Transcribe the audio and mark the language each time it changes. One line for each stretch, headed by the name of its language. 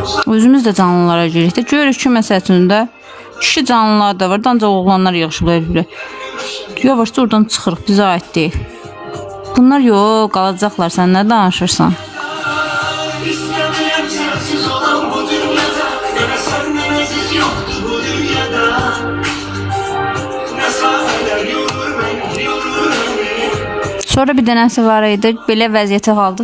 Azerbaijani: Özümüz də canlılara girik də. Görürük ki, məsəl üçün də kişi canlılar da var, ancaq oğlanlar yığışıblar bir. Yavaşca oradan çıxırıq, bizə aid deyil. Bunlar yox, qalacaqlar, sən nə danışırsan?
Turkish: İstemiyorum sensiz olan bu dünyada, böyle senden aziz yoktu bu dünyada. Mesafeler yorur beni, yorur beni.
Azerbaijani: Sonra bir dənəsi var idi, belə vəziyyətə qaldı.